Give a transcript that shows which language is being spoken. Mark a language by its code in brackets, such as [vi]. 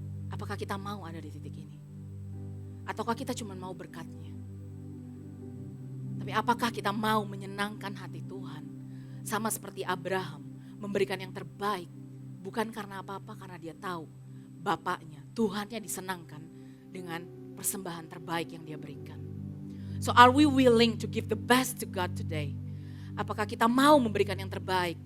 [id] Apakah kita mau ada di titik ini? Ataukah kita cuma mau berkatnya? Tapi apakah kita mau menyenangkan hati Tuhan? Sama seperti Abraham, memberikan yang terbaik. Bukan karena apa-apa, karena dia tahu Bapaknya, Tuhannya disenangkan dengan persembahan terbaik yang dia berikan. [en] So are we willing to give the best to God today? [id] Apakah kita mau memberikan yang terbaik?